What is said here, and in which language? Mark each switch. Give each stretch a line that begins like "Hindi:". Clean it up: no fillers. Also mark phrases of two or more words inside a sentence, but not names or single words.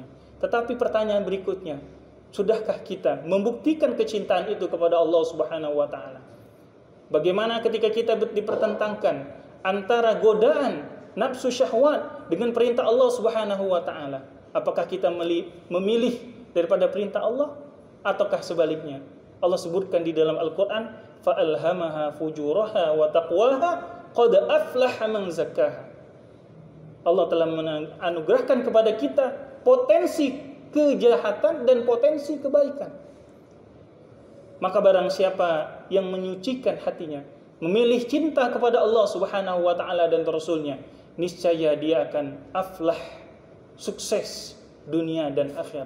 Indonesian: Tetapi pertanyaan berikutnya, sudahkah kita membuktikan kecintaan itu kepada Allah
Arabic: سبحانه وتعالى?
Indonesian: Bagaimana ketika kita dipertentangkan antara godaan nafsu syahwat dengan perintah Allah
Arabic: سبحانه وتعالى?
Indonesian: Apakah kita memilih daripada perintah Allah ataukah sebaliknya? Allah sebutkan di dalam Al-Qur'an,
Arabic: فألهمها فجورها وتقواها قد أفلح من زكاها.
Indonesian: Allah telah menganugerahkan kepada kita potensi kejahatan dan potensi kebaikan. Maka barang siapa yang menyucikan hatinya, memilih cinta kepada Allah
Arabic: سبحانه وتعالى
Indonesian: dan Rasulnya, niscaya dia akan aflah, sukses dunia dan akhirat.